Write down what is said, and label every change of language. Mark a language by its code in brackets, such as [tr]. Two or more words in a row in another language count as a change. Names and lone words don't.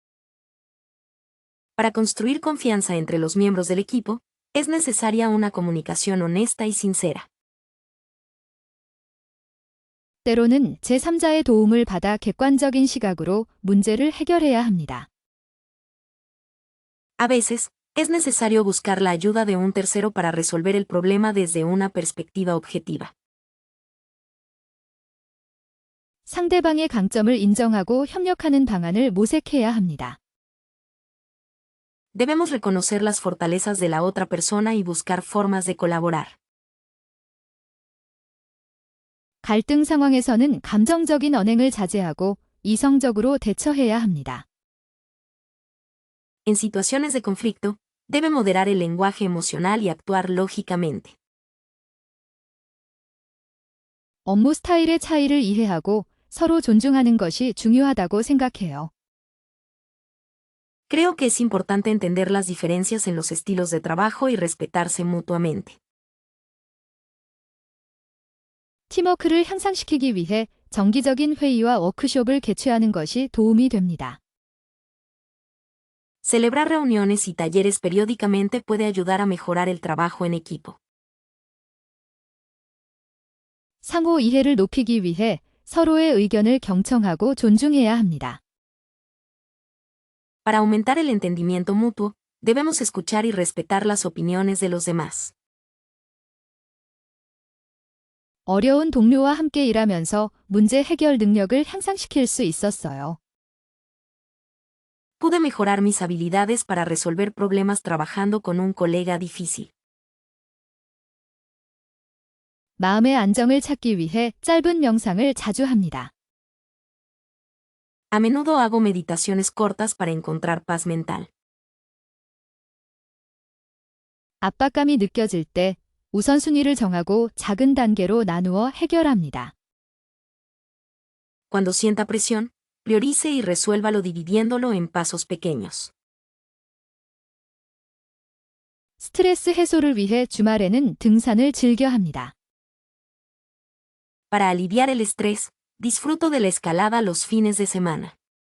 [es] Para construir confianza entre los miembros del equipo, es necesaria una comunicación honesta y sincera. [ko] 때로는 제3자의 도움을 받아 객관적인 시각으로 문제를 해결해야 합니다. [es] A veces, es necesario buscar la ayuda de un tercero para resolver el problema desde una perspectiva objetiva. [ko] 상대방의 강점을 인정하고 협력하는 방안을 모색해야 합니다. [es] Debemos reconocer las fortalezas de la otra persona y buscar formas de colaborar. [ko] 갈등 상황에서는 감정적인 언행을 자제하고 이성적으로 대처해야 합니다. [es] En situaciones de conflicto, debe moderar el lenguaje emocional y actuar lógicamente. [ko] 업무 스타일의 차이를 이해하고 서로 존중하는 것이 중요하다고 생각해요. [es] Creo que es importante entender las diferencias en los estilos de trabajo y respetarse mutuamente. [ko] 팀워크를 향상시키기 위해 정기적인 회의와 워크숍을 개최하는 것이 도움이 됩니다. [es] Celebrar reuniones y talleres periódicamente puede ayudar a mejorar el trabajo en equipo. [ko] 상호 이해를 높이기 위해 서로의 의견을 경청하고 존중해야 합니다. [es] Para aumentar el entendimiento mutuo, debemos escuchar y respetar las opiniones de los demás. [ko] 어려운 동료와 함께 일하면서 문제 해결 능력을 향상시킬 수 있었어요. [es] Pude mejorar mis habilidades para resolver problemas trabajando con un colega difícil. [ko] 마음의 안정을 찾기 위해 짧은 명상을 자주 합니다. [es] A menudo hago meditaciones cortas para encontrar paz mental. [ko] 압박감이 느껴질 때 우선순위를 정하고 작은 단계로 나누어 해결합니다. [es] Cuando sienta presión, priorice y resuélvalo dividiéndolo en pasos pequeños. [ko] 스트레스 해소를 위해 주말에는 등산을 즐겨 합니다. [es] Para aliviar el estrés, disfruto de la escalada los fines de semana.